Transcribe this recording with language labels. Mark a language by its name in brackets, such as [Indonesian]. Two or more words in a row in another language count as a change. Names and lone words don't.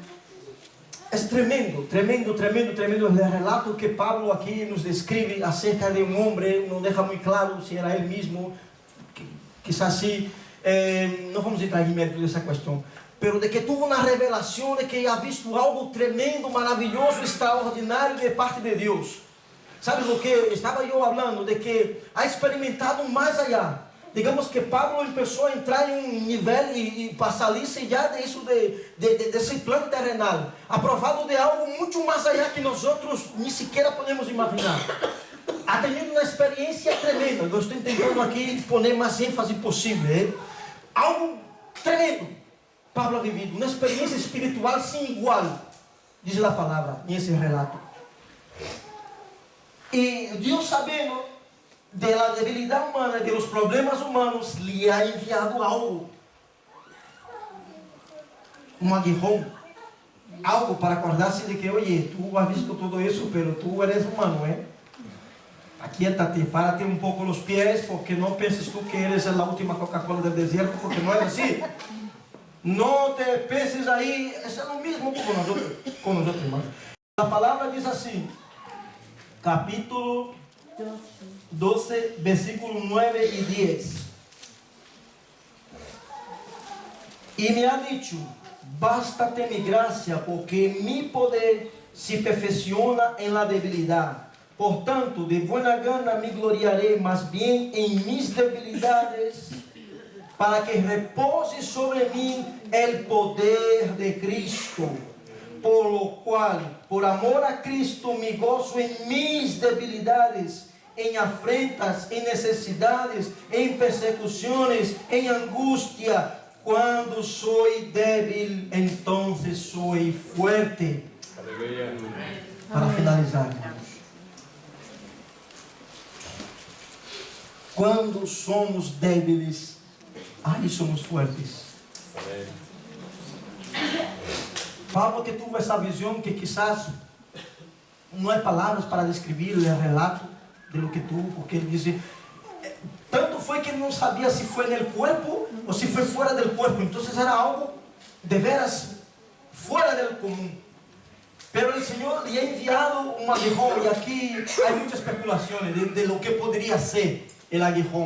[Portuguese] É tremendo, tremendo, tremendo, tremendo o relato que Pablo aqui nos descreve acerca de um homem, não deixa muito claro se era ele mesmo, quizás sim, não vamos entrar em mérito dessa questão, pero de que teve uma revelação de que havia visto algo tremendo, maravilhoso, extraordinário de parte de Deus. [Spanish] ¿Sabes lo que estaba yo hablando? De que ha experimentado mais allá. Digamos que Pablo empezó [Portuguese] a entrar em um nível e para salirse já de isso, desse plano terrenal, aprovado de algo muito mais allá que nós outros nem sequer podemos imaginar. [Spanish] Ha tenido [Portuguese] uma experiência tremenda. Eu estou tentando aqui poner mais ênfase possível. Algo tremendo. Pablo [Spanish] ha vivido [Portuguese] uma experiência espiritual sem igual, diz a palavra nesse relato. E Deus, sabendo da debilidade humana, [Spanish] de los problemas humanos, [Portuguese] lhe [Spanish] ha enviado [Portuguese] algo, um aguijón, algo para acordar-se de que, oye, [Spanish] tu has visto [Portuguese] todo isso, [Spanish] pero tu eres humano, Aquietate, párate [Portuguese] um pouco os pés, porque não penses tu que eres a última Coca-Cola do deserto, porque não é assim. Não te penses aí, isso é o mesmo com nós outros, irmãos. A palavra diz assim, capítulo 12, versículo 9 e 10. [Spanish] E me ha dicho, bástate mi gracia, porque mi poder se perfecciona en la debilidad. Por tanto, de buena gana me gloriaré más bien en mis debilidades, para que repose sobre mí el poder de Cristo. Por lo cual, por amor a Cristo, me gozo en mis debilidades, en afrentas, en necesidades, en persecuciones, en angustia. Cuando soy débil, entonces soy fuerte. [Portuguese] Aleluia. Para finalizar, irmãos. Quando somos débiles, aí somos fortes. Pablo que tuvo essa visão que quizás não é palavras para descrever o relato [Spanish] de lo que tuvo, [Portuguese] porque ele diz, tanto foi que ele não sabia se foi no corpo ou se foi fora do corpo, então era algo de veras fora do comum. Pero o Senhor lhe [Spanish] ha enviado [Portuguese] um aguijón, e aqui há muitas especulações [Spanish] de lo que [Portuguese] poderia ser o aguijón.